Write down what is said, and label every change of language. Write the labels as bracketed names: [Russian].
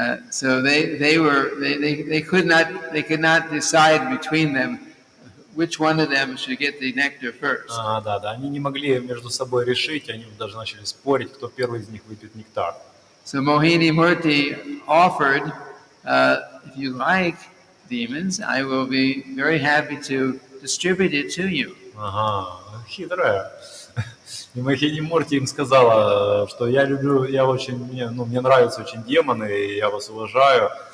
[English] So they could not decide between them which one of them should get the nectar first. [Russian] Они не могли между собой решить, они даже начали спорить, кто первый из них выпьет нектар. [English] So Mohini Murti offered, if you like demons, I will be very happy to distribute it to you. [Russian] Хитрая. И Мохини Мурти им сказала, что мне нравятся очень демоны, и я вас уважаю.